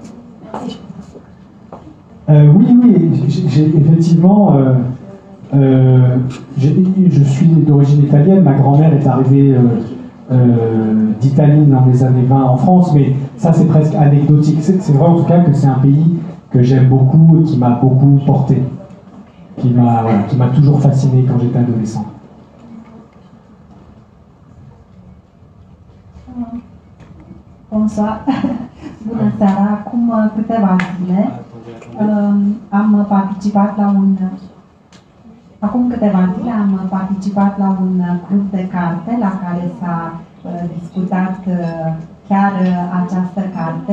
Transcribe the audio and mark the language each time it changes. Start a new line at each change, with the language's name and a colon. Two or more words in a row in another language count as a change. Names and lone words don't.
French: Oui, effectivement, je suis d'origine italienne, ma grand-mère est arrivée d'Italie dans les années 20 en France, mais ça c'est presque anecdotique. C'est vrai en tout cas que c'est un pays que j'aime beaucoup et qui m'a beaucoup porté, qui m'a toujours fasciné quand j'étais adolescent. Bonsoir.
Romanian: Bună seara. Acum câteva zile am participat la un club de carte la care s-a discutat chiar această carte.